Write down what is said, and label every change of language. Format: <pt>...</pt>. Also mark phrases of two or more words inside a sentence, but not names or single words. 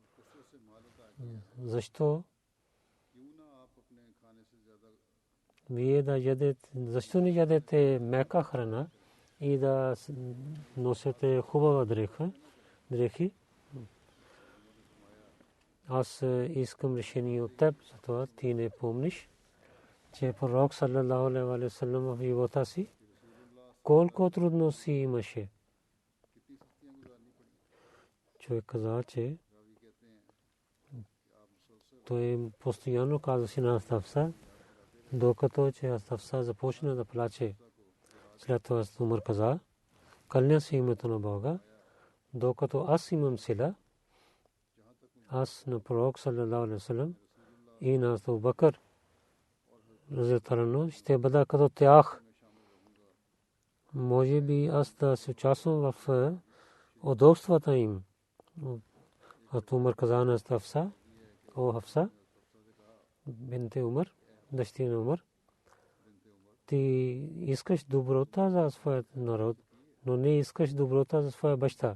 <bg>Защо вие да ядете, защо не ядете мека храна и да носите хубава дрехи? Аз искам решение от теб, затова ти не помниш, че пророк</bg> <ar>صلى الله عليه وسلم</ar> <bg>в живота си колко трудности имаше." Човек каза, че той постоянно казваше на Хафса, докато че Хафса започна да плаче. След това Умар каза: "Кълня се името на Бога, докато аз имам сила, аз на пророк</bg> <ar>صلى الله عليه وسلم</ar> <bg>и на Абу Бакър разияллаху ще бъда като тях. Може би аз да се участвам в удобствата им." Умар каза на Хафса: "О Хафса бинте Умар, дъщеря на Умар, ти искаш доброта за своя народ, но не искаш доброта за своя баща.</bg>